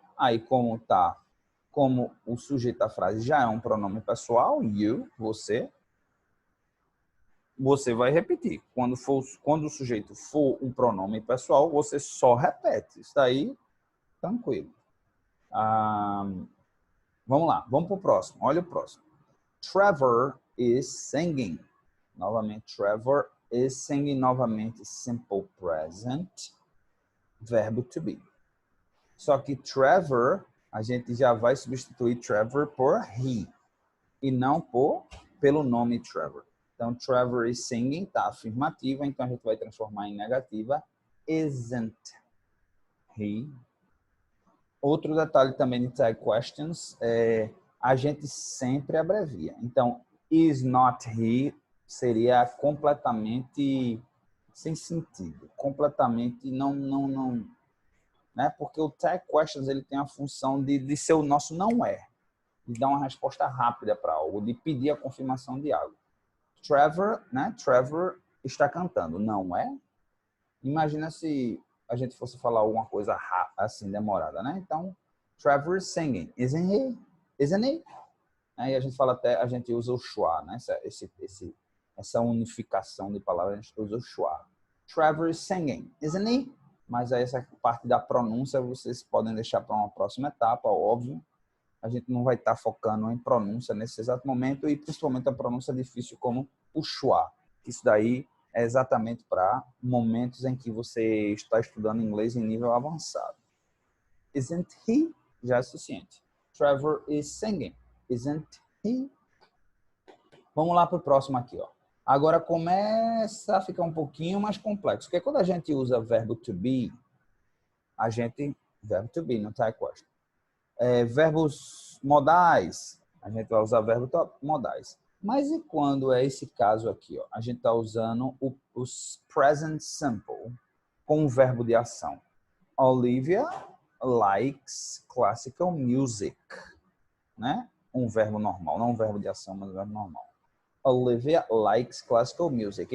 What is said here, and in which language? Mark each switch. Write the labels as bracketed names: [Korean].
[Portuguese] Aí, como o sujeito da frase já é um pronome pessoal, you, você vai repetir. Quando o sujeito for um pronome pessoal, você só repete. Isso daí, tranquilo. Vamos lá, vamos para o próximo. Olha o próximo. [English] Trevor is singing. Novamente, Trevor is singing. [Portuguese] Novamente, simple present. Verbo to be. Só que Trevor, a gente já vai substituir Trevor por he. E não pelo nome Trevor. Então, [English] Trevor is singing, [Portuguese] está afirmativa, então a gente vai transformar em negativa. [English] Isn't he? [Portuguese] Outro detalhe também de tag questions a gente sempre abrevia. Então, [English] is not he [Portuguese] seria completamente sem sentido, completamente não, né? Porque o tag questions ele tem a função de ser o nosso não é, de dar uma resposta rápida para algo, de pedir a confirmação de algo. Trevor, né? Trevor está cantando, não é? Imagina se a gente fosse falar alguma coisa assim demorada, né? [English] Então, Trevor is singing, isn't he? Isn't he? Aí a gente fala até, a gente usa o schwa, né? Essa unificação de palavras, a gente usa o schwa. Trevor is singing, isn't he? [Portuguese] Mas aí essa parte da pronúncia vocês podem deixar para uma próxima etapa, óbvio. A gente não vai estar focando em pronúncia nesse exato momento e principalmente a pronúncia difícil como o schwa. Isso daí é exatamente para momentos em que você está estudando inglês em nível avançado. [English] Isn't he? [Portuguese] Já é suficiente. [English] Trevor is singing. Isn't he? [Portuguese] Vamos lá para o próximo aqui, ó. Agora começa a ficar um pouquinho mais complexo, porque quando a gente usa verbo to be, verbo to be no tag question. Verbos modais, a gente vai usar verbo modais. Mas e quando é esse caso aqui, ó? A gente está usando os present simple com o verbo de ação. [English] Olivia likes classical music, né? [Portuguese] Um verbo normal, não um verbo de ação, mas um verbo normal. [English] Olivia likes classical music.